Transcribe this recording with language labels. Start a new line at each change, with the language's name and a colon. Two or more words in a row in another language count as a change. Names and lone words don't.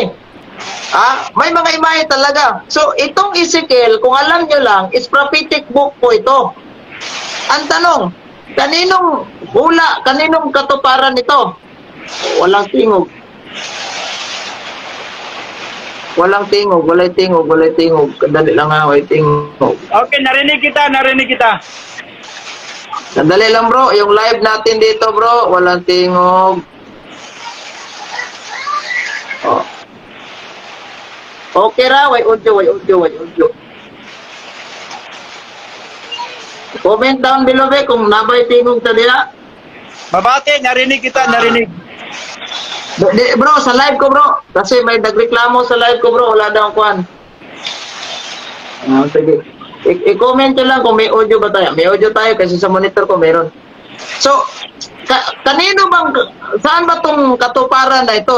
Filipino: May mga imahe talaga. So itong Ezekiel, kung alam nyo lang, is
English: prophetic book
Filipino: po ito. Ang tanong, kaninong hula, kaninong katuparan ito? Walang tingog. Walang tingog,
Cebuano: walay tingog. Kadali lang walay tingog. Okay,
Filipino: narinig kita. Kadali lang bro, yung live natin dito bro, walang tingog.
Cebuano: Okay ra, way audio.
English: Comment down below
Cebuano: kung nabay tingog ta diha. Mabate,
Filipino: narinig kita. Bro, sa live ko bro. Kasi may nagreklamo sa live ko bro. Wala daw ang kuhan. Sige. I-comment nyo lang kung may audio ba tayo. May audio tayo kasi sa monitor ko meron. So, kanino bang, saan ba itong katuparan na ito?